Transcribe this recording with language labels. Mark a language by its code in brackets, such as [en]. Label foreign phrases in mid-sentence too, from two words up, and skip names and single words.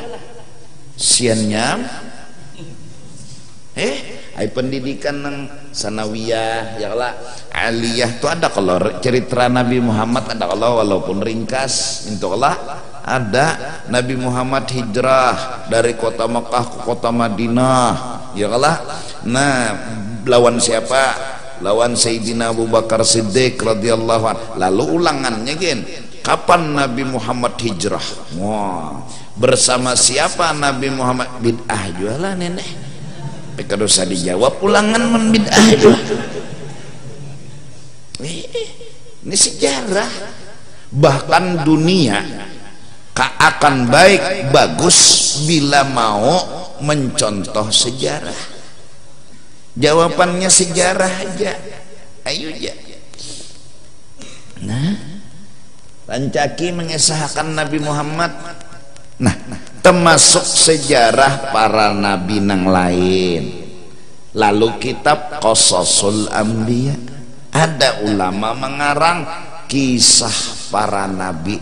[bjn] Siannya ay pendidikan nang sanawiyah [ar] يا الله, [bjn] aliyah tuh ada kalau cerita Nabi Muhammad, ada kalau walaupun ringkas minta Allah, ada Nabi Muhammad hijrah dari kota Mekah ke kota Madinah [ar] يا الله. [bjn] Nah, lawan siapa? Lawan Sayyidina Abu Bakar Siddiq [ar] رضي الله عنه. [bjn] Lalu ulangannya gen, kapan Nabi Muhammad hijrah? Wah, bersama siapa Nabi Muhammad? Bid'ah jualah nenek. Kalau usah dijawab ulangan membid'ah itu. Ini sejarah. Bahkan dunia akan baik bagus bila mau mencontoh sejarah. Jawabannya sejarah aja. Ayo aja. Nah, Rancaki mengesahkan Nabi Muhammad. Nah, termasuk sejarah para nabi nang lain. Lalu kitab Qasasul Anbiya, ada ulama mengarang kisah para nabi.